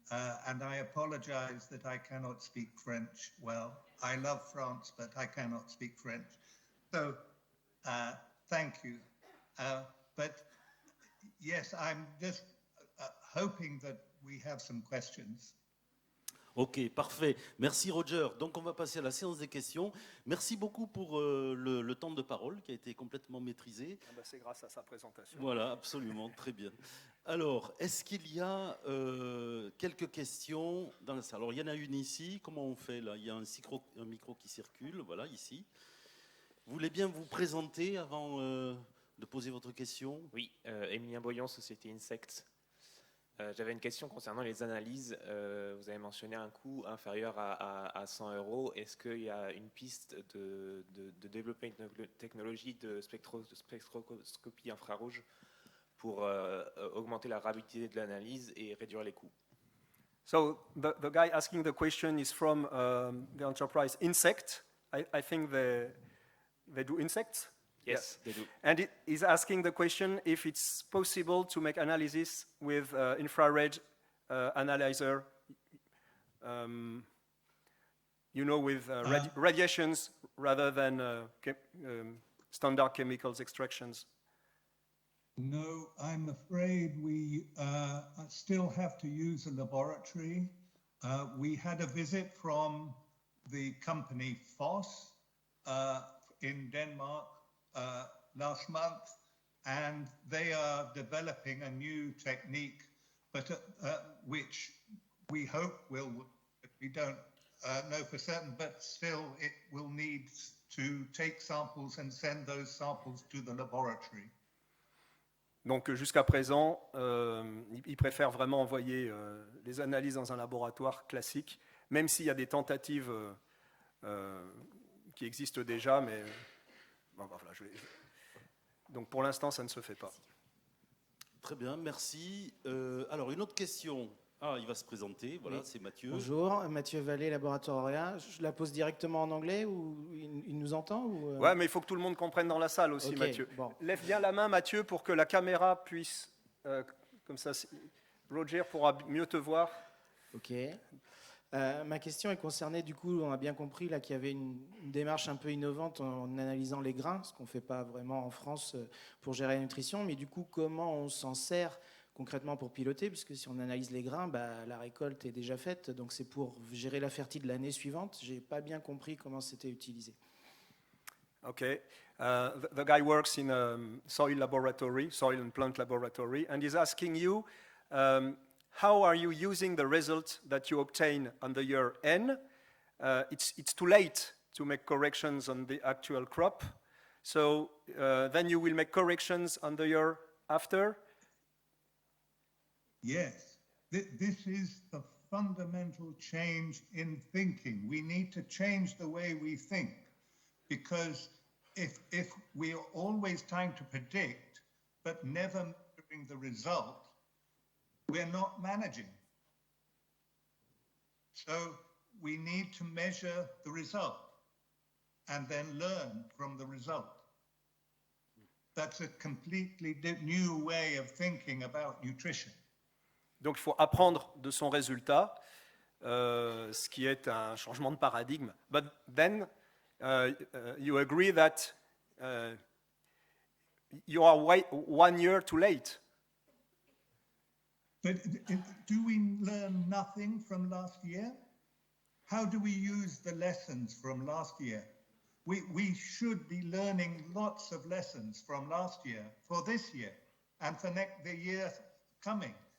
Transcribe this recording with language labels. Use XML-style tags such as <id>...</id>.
<en>And I apologize that I cannot speak French well. I love France, but I cannot speak French. So thank you. But yes, I'm just hoping that we have some questions.</en> <fr>Ok, parfait. Merci Roger. Donc on va passer à la séance des questions. Merci beaucoup pour le temps de parole qui a été complètement maîtrisé. Ah ben, c'est grâce à sa présentation. Voilà, absolument, très bien. Alors, est-ce qu'il y a quelques questions dans la salle? Alors, il y en a une ici. Comment on fait là? Il y a un micro qui circule, voilà, ici. Vous voulez bien vous présenter avant de poser votre question? Oui, Émilien Boyon, Société Insect. J'avais une question concernant les analyses. Vous avez mentionné un coût inférieur à 100 €. Est-ce qu'il y a une piste de développer une technologie de spectroscopie infrarouge pour augmenter la rapidité de l'analyse et réduire les coûts?</fr> <en>So the guy asking the question is from the enterprise Insect. I think they do insects. Yes, they do. And he's asking the question if it's possible to make analysis with infrared analyzer, with radiations rather than standard chemicals extractions. No, I'm afraid we still have to use a laboratory. We had a visit from the company Foss in Denmark last month, and they are developing a new technique, but which we hope will, we don't know for certain, but still it will need to take samples and send those samples to the laboratory.</en> <fr>Donc jusqu'à présent, ils préfèrent vraiment envoyer les analyses dans un laboratoire classique, même s'il y a des tentatives qui existent déjà, mais bon, voilà, donc pour l'instant, ça ne se fait pas. Très bien, merci. Alors, une autre question. Ah, il va se présenter, voilà, oui. C'est Mathieu. Bonjour, Mathieu Vallée, Laboratoire Auréa. Je la pose directement en anglais ou il nous entend ou Ouais, mais il faut que tout le monde comprenne dans la salle aussi, okay, Mathieu. Bon. Lève bien la main, Mathieu, pour que la caméra puisse... comme ça, Roger pourra mieux te voir. Ok. Ma question est concernée, du coup, on a bien compris là, qu'il y avait une démarche un peu innovante en analysant les grains, ce qu'on ne fait pas vraiment en France pour gérer la nutrition, mais du coup, comment on s'en sert concrètement pour piloter, puisque si on analyse les grains, la récolte est déjà faite, donc c'est pour gérer la fertilité de l'année suivante. Je n'ai pas bien compris comment c'était utilisé. Okay.</fr> <en>The guy works in a soil and plant laboratory, and he's asking you, how are you using the result that you obtain on the year N? It's too late to make corrections on the actual crop, so then you will make corrections on the year after? Yes, this is the fundamental change in thinking. We need to change the way we think, because if we are always trying to predict but never measuring the result, we're not managing. So we need to measure the result and then learn from the result. That's a completely new way of thinking about nutrition.</en> <fr>Donc il faut apprendre de son résultat, ce qui est un changement de paradigme.</fr> <en>But then you agree that you are 1 year too late. But do we learn nothing from last year? How do we use the lessons from last year? We should be learning lots of lessons from last year for this year and for the year coming.</en>